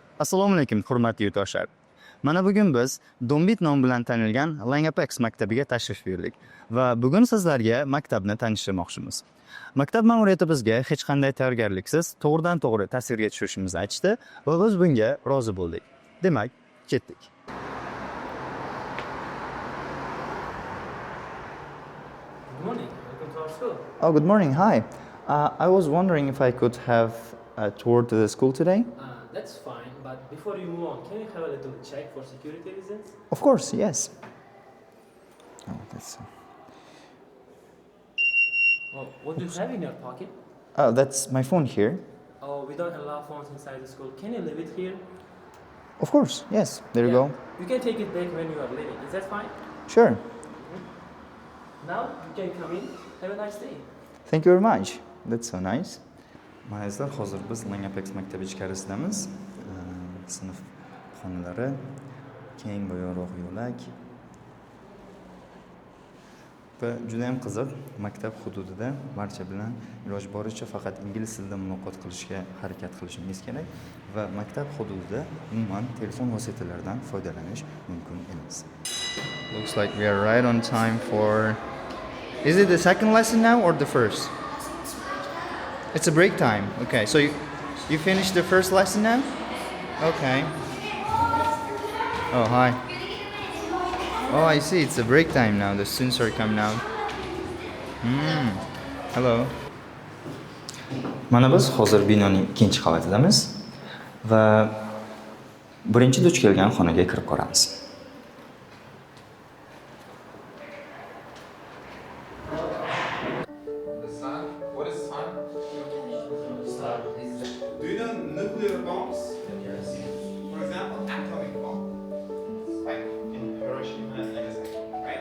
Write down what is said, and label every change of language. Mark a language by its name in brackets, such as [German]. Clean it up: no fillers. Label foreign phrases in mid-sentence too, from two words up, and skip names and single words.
[Uzbek] Assalomu alaykum, hurmatli yurtdoshlar. Mana bugun biz Dombit nomi bilan tanilgan Langapex maktabiga tashrif buyurdik va bugun sizlarga maktabni tanishtirmoqchimiz. Maktab ma'muriyati bizga hech qanday tayyorgarliksiz to'g'ridan-to'g'ri tasvirga tushirishimizni aytishdi va biz bunga rozi bo'ldik. Demak, ketdik. [English] Good morning. Welcome to our school. Oh, good morning. Hi. I was wondering if I could have a tour to the school today. That's fine, but before you move on, can you have a little check for security reasons? Of course, yes. Oh, that's Oh, what do you have in your pocket? that's my phone here. Oh, we don't allow phones inside the school. Can you leave it here? Of course, yes. There you Yeah. go. You can take it back when you are leaving. Is that fine? Sure. Now you can come in. Have a nice day. Thank you very much. That's so nice. [Uzbek] Mana hozir biz Langapex maktabi ichkarisidamiz. Sinf xonalari, keng bo'yoqroq yo'lak. Va juda ham qiziq, maktab hududida barcha bilan iloji boricha faqat ingliz tilida muloqot qilishga harakat qilishingiz kerak va maktab hududida umuman telefon vositalaridan foydalanish mumkin emas. [English] Looks like we are right on time for. Is it the second lesson now or the first? It's a break time. Okay, so you finished the first lesson now? Okay. Oh, hi. Oh, I see. It's a break time now. The students are coming out. Hello. [Uzbek] Mana biz hozir binoning ikkinchi qavatidamiz va birinchi duch kelgan xonaga kirib ko'ramiz. [English] What is sun? Do you know nuclear bombs? Yes. For example, atomic bomb. Like in Hiroshima and Nagasaki, right?